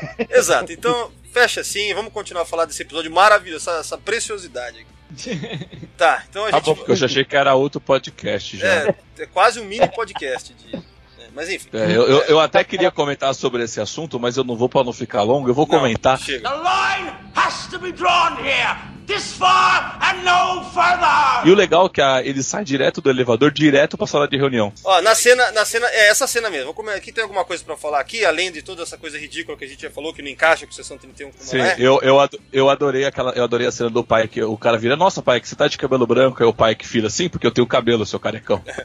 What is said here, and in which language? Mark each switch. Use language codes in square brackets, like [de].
[pt] Exato, então fecha assim, vamos continuar a falar desse episódio maravilhoso, essa preciosidade aqui. Tá, então a gente... Tá bom, porque eu já achei que era outro podcast já. É quase um mini podcast disso. Mas enfim. Eu até queria comentar sobre esse assunto, mas eu não vou, para não ficar longo, eu vou comentar. [en] The line has to be drawn here. This far and no further. [pt] E o legal é que ele sai direto do elevador, direto pra sala de reunião. Ó, na cena, é essa cena mesmo. Aqui tem alguma coisa pra falar aqui, além de toda essa coisa ridícula que a gente já falou, que não encaixa com Sessão 31, como sim, eu adorei a cena do pai, que o cara vira, nossa pai, que você tá de cabelo branco, é o pai que fila assim, porque eu tenho cabelo, seu carecão.